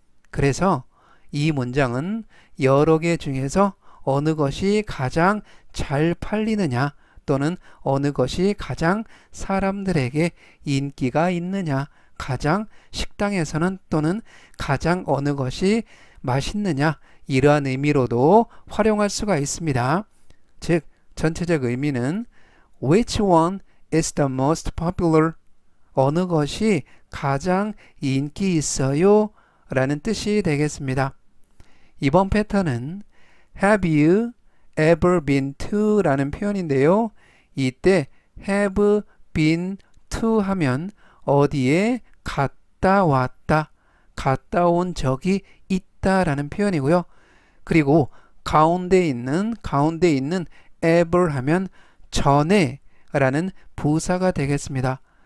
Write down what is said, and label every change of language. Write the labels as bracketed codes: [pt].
[ko] 그래서 이 문장은 여러 개 중에서 어느 것이 가장 잘 팔리느냐 또는 어느 것이 가장 사람들에게 인기가 있느냐, 가장 식당에서는 또는 가장 어느 것이 맛있느냐 이러한 의미로도 활용할 수가 있습니다. 즉 전체적 의미는 [en] which one is the most popular? [ko] 어느 것이 가장 인기 있어요? 라는 뜻이 되겠습니다. 이번 패턴은 [en] have you ever been to? [ko] 라는 표현인데요. 이때 [en] have been to [ko] 하면 어디에 갔다 왔다, 갔다 온 적이 있다 라는 표현이고요. 그리고 가운데 있는 ever 하면 전에 라는 부사가 되겠습니다.